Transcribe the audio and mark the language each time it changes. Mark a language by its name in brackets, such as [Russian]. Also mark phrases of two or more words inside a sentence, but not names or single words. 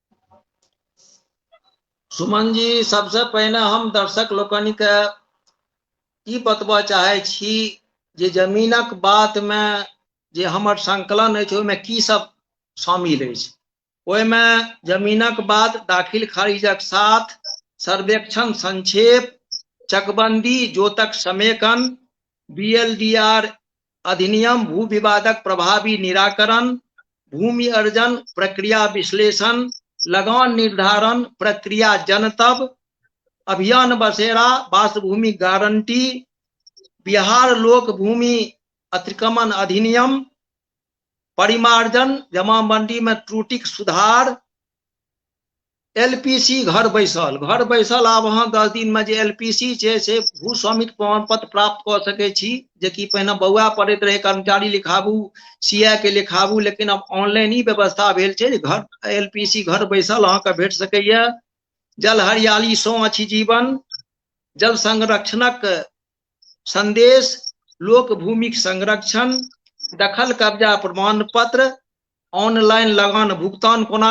[Maithili] सुमन जी, सबसे पहिने हम दर्शक लोकनि के ई बतबऽ चाहे छी जे जमीनक बात में जे हमर संकलन अछि ओहिमे की सब शामिल अछि। ओहिमे जमीनक बात दाखिल खारिजक साथ सर्वेक्षण संक्षेप चकबंदी जोतक समेकन BLDR अधिनियम भू विवादक प्रभावी निराकरण भूमि अर्जन प्रक्रिया विश्लेषण लगान निर्धारण प्रक्रिया जनतब अभियान बसेरा वासभूमि गारंटी बिहार लोक भूमि अतिक्रमण अधिनियम परिमार्जन जमाबंदी में त्रुटिक सुधार LPC घर बैसल आब अहाँ 10 दिन में जे LPC छै से भू स्वामित्व प्रमाण पत्र प्राप्त कऽ सकै छी, जेकि पहिने बौआ पड़ैत रहे कर्मचारी लिखाबू CA के लिखाबू, लेकिन अब ऑनलाइन ही व्यवस्था भेल छै जे घर LPC घर बैसल अहाँके भेट सकैया। जल हरियाली सो अछि जीवन, जल संरक्षणक संदेश, लोक भूमिक संरक्षण, दखल कब्जा प्रमाण पत्र, ऑनलाइन लगान भुगतान कोना